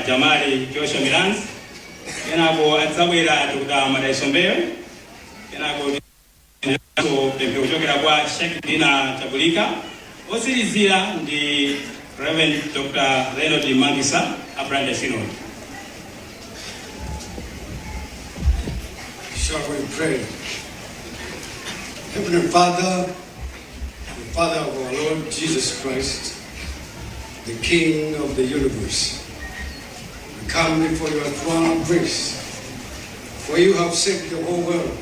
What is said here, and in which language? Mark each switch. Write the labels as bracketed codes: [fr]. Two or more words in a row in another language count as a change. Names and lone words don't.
[ny] Jamari Joshua Milanzi, kenako adzabwera Dr. Madai Sombeo, kenako pemphero kuchokera kwa Sheikh Dina Chabulika, otsirizira ndi Reverend Dr. Leonard Mangisa, Brand Synod. [en] Shall we pray? Heavenly Father, the Father of our Lord Jesus Christ, the King of the universe, we come before your throne of grace, for you have saved the whole world.